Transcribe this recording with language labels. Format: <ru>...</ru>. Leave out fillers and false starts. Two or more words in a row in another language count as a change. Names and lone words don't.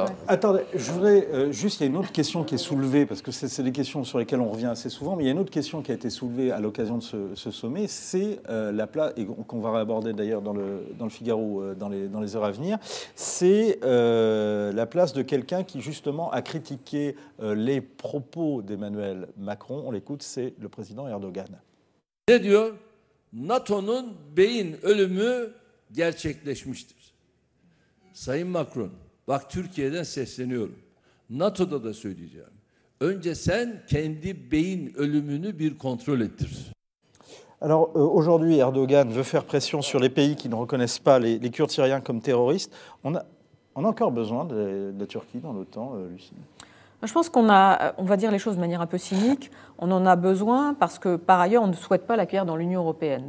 <fr>Attendez, je voudrais juste, il y a une autre question qui est soulevée, parce que c'est des questions sur lesquelles on revient assez souvent, mais il y a une autre question qui a été soulevée à l'occasion de ce sommet, c'est la place, et qu'on va aborder d'ailleurs dans le Figaro dans les heures à venir, c'est la place de quelqu'un qui justement a critiqué les propos d'Emmanuel Macron. On l'écoute, c'est le président Erdogan.</fr> <tr>Ne diyor? NATO'nun beyin ölümü gerçekleşmiştir. Sayın Macron, bak Türkiye'den sesleniyorum. NATO'da da söyleyeceğim. Önce sen kendi beyin ölümünü bir kontrol ettir.</tr> <fr>Alors aujourd'hui, Erdogan veut faire pression sur les pays qui ne reconnaissent pas les Kurdes syriens comme terroristes. On a encore besoin de la Turquie dans l'OTAN, Lucie? Je pense qu'on va dire les choses de manière un peu cynique, on en a besoin parce que par ailleurs on ne souhaite pas l'accueillir dans l'Union européenne.</fr>